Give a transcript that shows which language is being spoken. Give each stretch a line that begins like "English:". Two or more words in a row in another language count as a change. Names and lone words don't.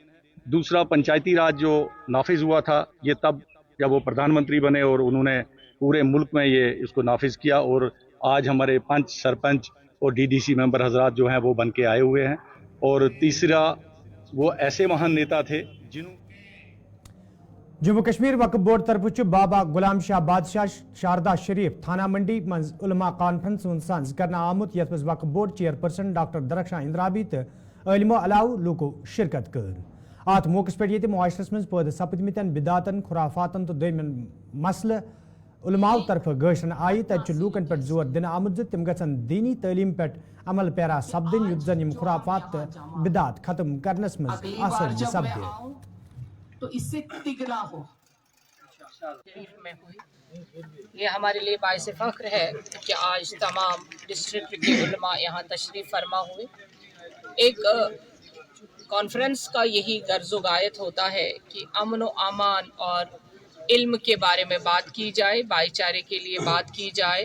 Hindi: दूसरा, पंचायती राज जो नाफिज हुआ था, ये तब जब वो प्रधानमंत्री बने और उन्होंने पूरे मुल्क में ये इसको नाफिज किया, और आज हमारे पंच, सरपंच और डीडीसी मेंबर हजरात जो हैं वो बन के आए हुए हैं। और तीसरा, वो ऐसे महान नेता थे जिन्होंने
Kashmiri: जम्मू कश्मीर वक्फ बोर्ड तरफ बाबा गुलाम शाह बादशाह शारदा शरीफ थाना मंडी मज उलमा कॉन्फ्रेंस सांज करना आमुत यथ मज वक्फ बोर्ड चेयरपर्सन डॉक्टर दरख्शां इंद्राबी तो इल्मो अलाव लूको शिरकत कर अत मौकस पे ये मुआशरस मज पैदा सपदमितन बिदातन खुराफातन तो दोयमन मसल उलमाओ तरफ गशरन आय तत लूकन पे जोर दिन आमुत तिम गन दीनी तलीम पे अमल पैरा सपदिन युद्ध जन खुराफात बिदात खत्म करनस मज असर सपदे
Hindi: तो इससे तिगना हो। में हुई, ये हमारे लिए बाइस फ़ख्र है कि आज तमाम डिस्ट्रिक्ट के उलमा यहाँ तशरीफ़ फरमा हुए। एक कॉन्फ्रेंस का यही गर्ज़ व गायत होता है कि अमन व अमान और इल्म के बारे में बात की जाए, भाईचारे के लिए बात की जाए।